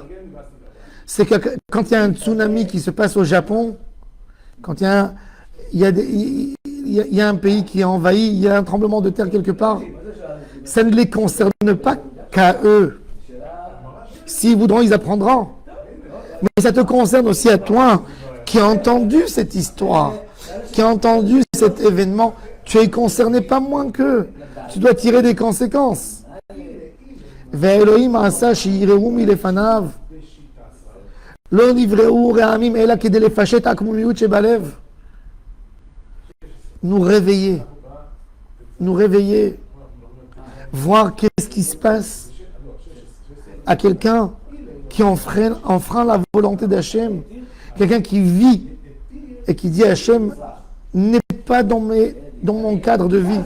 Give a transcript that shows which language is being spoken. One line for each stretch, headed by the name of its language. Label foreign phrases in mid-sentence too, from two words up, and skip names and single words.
French: C'est que quand il y a un tsunami qui se passe au Japon, quand il y a un pays qui est envahi, il y a un tremblement de terre quelque part, ça ne les concerne pas qu'à eux. S'ils voudront, ils apprendront. Mais ça te concerne aussi à toi, qui a entendu cette histoire, qui a entendu cet événement. Tu es concerné pas moins qu'eux. Tu dois tirer des conséquences.
Hebrew: והאלהים עשה שייראו מלפניו. לא נבראו רעמים אלא לפשט עקמומית שבלב.
French: Nous réveiller, voir qu'est-ce qui se passe à quelqu'un qui enfreint la volonté d'Hachem, quelqu'un qui vit et qui dit Hachem n'est pas dans mon cadre de vie.